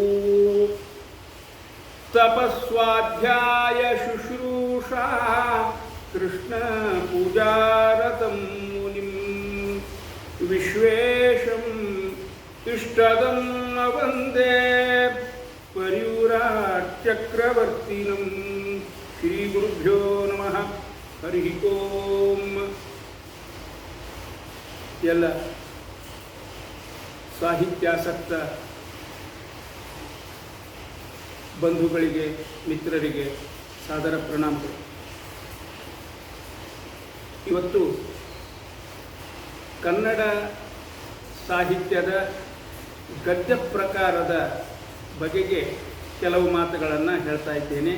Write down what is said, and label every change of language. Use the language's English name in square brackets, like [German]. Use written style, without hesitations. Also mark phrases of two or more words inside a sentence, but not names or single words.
[Sanskrit] तपस्वाध्याय शुश्रूषा कृष्ण पूजारतं मुनिं विश्वेशम् इष्टदं वन्दे पर्युराचक्रवर्तिनं. श्रीगुरुभ्यो नमः. हरि ओಂ. [Kannada] ಎಲ್ಲ ಸಾಹಿತ್ಯಾಸಕ್ತ ಬಂಧುಗಳಿಗೆ ಮಿತ್ರರಿಗೆ ಸಾದರ ಪ್ರಣಾಮಗಳು. ಇವತ್ತು ಕನ್ನಡ ಸಾಹಿತ್ಯದ ಗದ್ಯ ಪ್ರಕಾರದ ಬಗೆಗೆ ಕೆಲವು ಮಾತುಗಳನ್ನು ಹೇಳ್ತಾ ಇದ್ದೇನೆ.